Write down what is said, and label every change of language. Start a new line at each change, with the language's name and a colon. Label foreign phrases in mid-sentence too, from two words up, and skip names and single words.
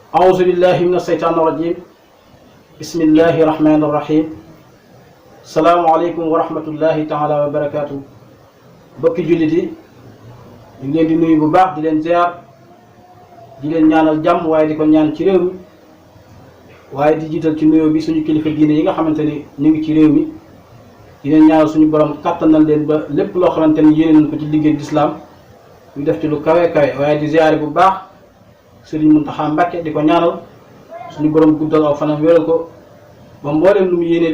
Arabic: أعوذ بالله من الشيطان الرجيم بسم الله الرحمن الرحيم السلام عليكم ورحمة الله تعالى وبركاته
Wolof: bokki jullit yi ñu ngi leen di nuyu bu baax di leen ziar di leen ñaanal jàmm waaye di ko ñaan ci réew mi waaye di jiital ci nuyoo bi suñu kilifa diine yi nga xamante ni ñu ngi ci réew mi di leen ñaanal suñu borom kàttanal leen ba lépp loo xamante ni yéene nañ ko ci liggéey lislaam ñu def ci lu kawe kawe waaye di ziare bu baax Sëriñ Muntaxa Mbàkke di ko ñaanal suñu borom guddal aw fanam wéral ko ba mbooleem lu mu yéenee